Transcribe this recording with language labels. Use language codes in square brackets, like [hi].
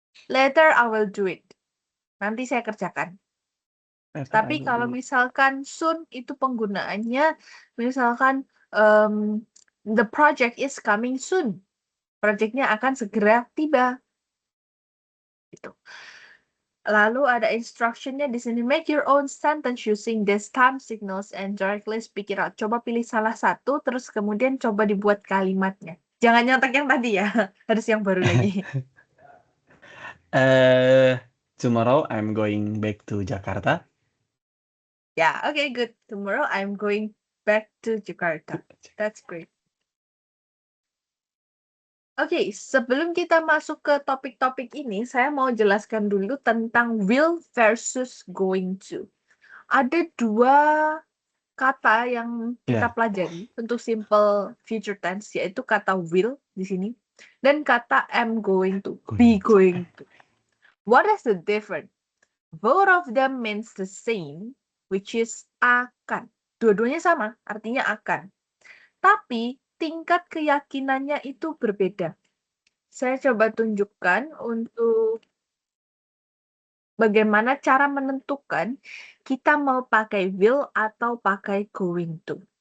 [en] Later I will do it. [id] Nanti saya kerjakan. Tapi kalau misalkan soon itu penggunaannya, misalkan [en] the project is coming soon. [id] Projectnya akan segera tiba. Gitu. Lalu ada instructionnya di sini. [en] Make your own sentence using these time signals and directly speak it out. [id] Coba pilih salah satu, terus kemudian coba dibuat kalimatnya. Jangan nyontek yang tadi ya. Harus yang baru lagi. [en] Tomorrow I'm going back to Jakarta. Yeah, okay, good. Tomorrow I'm going back to Jakarta. That's great. [id] Oke, sebelum kita masuk ke topik-topik ini, saya mau jelaskan dulu tentang will versus going to. Ada 2 kata yang kita pelajari untuk simple future tense, yaitu kata will di sini dan kata am going to, be going to. [en] What is the difference? Both of them means the same, which is akan. [id] Dua-duanya sama, artinya akan. Tapi tingkat keyakinannya itu berbeda. Saya coba tunjukkan untuk bagaimana cara menentukan kita mau pakai will atau pakai going to.